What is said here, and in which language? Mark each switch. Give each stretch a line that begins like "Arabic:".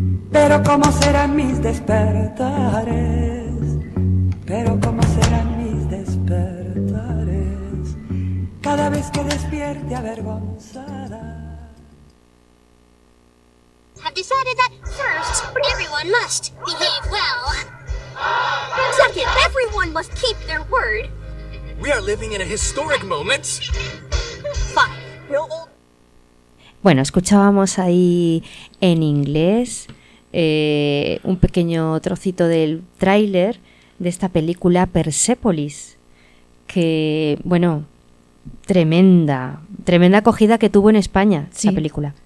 Spanish: Pero cómo serán mis despertares, pero cómo serán mis despertares, cada vez que despierte avergonzada.
English: Have decided that first, everyone must behave well. Second, everyone must keep their word. We are living in a historic moment. Five.
Spanish: Bueno, escuchábamos ahí en inglés un pequeño trocito del tráiler de esta película Persepolis, que, bueno, tremenda acogida que tuvo en España esta película.